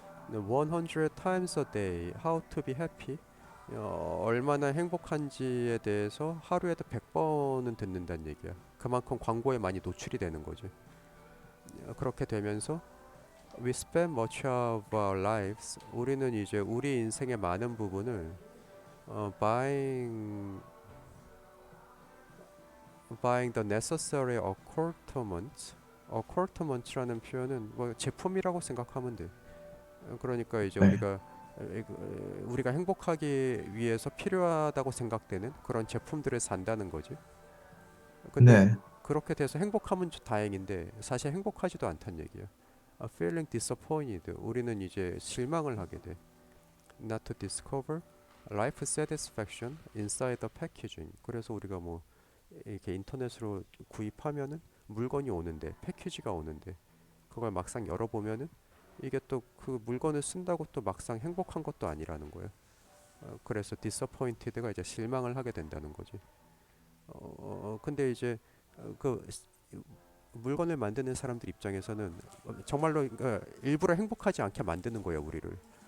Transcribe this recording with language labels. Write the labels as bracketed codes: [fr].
[en] 100 times a day, how to be happy. [ko] 얼마나 행복한지에 대해서 하루에도 100번은 듣는다는 얘기야. 그만큼 광고에 많이 노출이 되는 거지. 그렇게 되면서 [en] we spend much of our lives. [ko] 우리는 이제 우리 인생의 많은 부분을 buying [en] buying the necessary accoutrements. [ko] accoutraments라는 표현은 뭐 제품이라고 생각하면 돼. 그러니까 이제 네. 우리가 행복하기 위해서 필요하다고 생각되는 그런 제품들을 산다는 거지. 근데 네. 그렇게 돼서 행복하면 다행인데 사실 행복하지도 않단 얘기야. [en] feeling disappointed. [ko] 우리는 이제 실망을 하게 돼. [en] Not to discover life satisfaction inside the packaging. [ko] 그래서 우리가 뭐 이렇게 인터넷으로 구입하면은 물건이 오는데 패키지가 오는데 그걸 막상 열어보면은 이게 또 그 물건을 쓴다고 또 막상 행복한 것도 아니라는 거예요. 그래서 disappointed가 이제 실망을 하게 된다는 거지. 근데 이제 그 물건을 만드는 사람들 입장에서는 정말로 일부러 행복하지 않게 만드는 거예요, 우리를.